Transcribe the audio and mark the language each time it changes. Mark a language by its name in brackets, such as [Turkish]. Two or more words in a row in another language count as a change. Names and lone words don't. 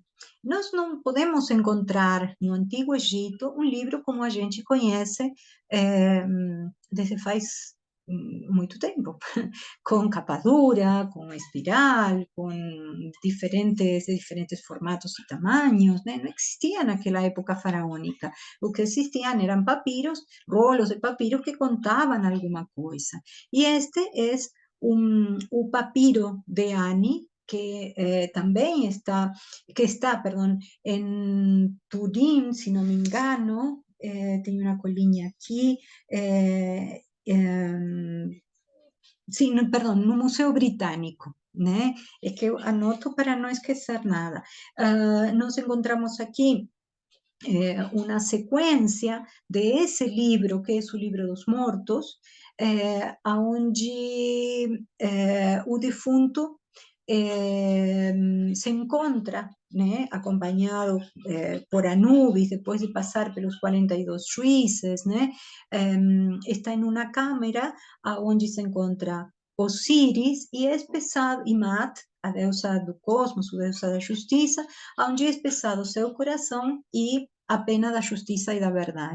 [Portuguese] Nós não podemos encontrar no Antigo Egito um livro como a gente conhece desde faz muito tempo, com capa dura, com espiral, com diferentes formatos e tamanhos, né? Não existia naquela época faraônica. O que existiam eram papiros, rolos de papiros que contavam alguma coisa. E este é o papiro de Ani, que também [Spanish] perdón, en Turín, si no me engano, [Portuguese] tem uma colinha aqui, sim, perdão, no Museu Britânico, né? É que eu anoto para não esquecer nada. Nós encontramos aqui [Spanish] una secuencia de ese libro, que es [Portuguese] o livro dos mortos, onde o defunto se encontra, né, acompanhado por Anubis, depois de passar pelos 42 juízes, né, está em uma câmara onde se encontra Osíris e é pesado, e Mat, a deusa do cosmos, a deusa da justiça, onde é pesado seu coração e a pena da justiça e da verdade.